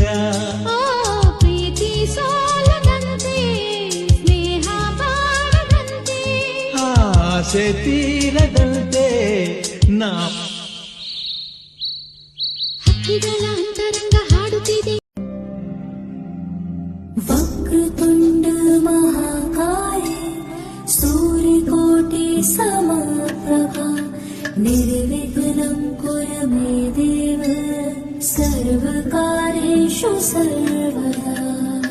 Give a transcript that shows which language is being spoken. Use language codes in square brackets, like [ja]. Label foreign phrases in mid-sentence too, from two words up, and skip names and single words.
[kn] ಪ್ರೀತಿ ಸೋಲದಂತೆ, ಸ್ನೇಹ ಬಾಳದಂತೆ, ಆಸೆ ತೀರದಂತೆ ನಾ ಹಕ್ಕಿಗಳ ಅಂತರಂಗ ಹಾಡುತ್ತಿದೆ. [sa] वक्रतुण्ड महाकाय सूर्यकोटि समप्रभा निर्विघ्नं कुरु मे देव सर्वकार्येषु सर्वदा.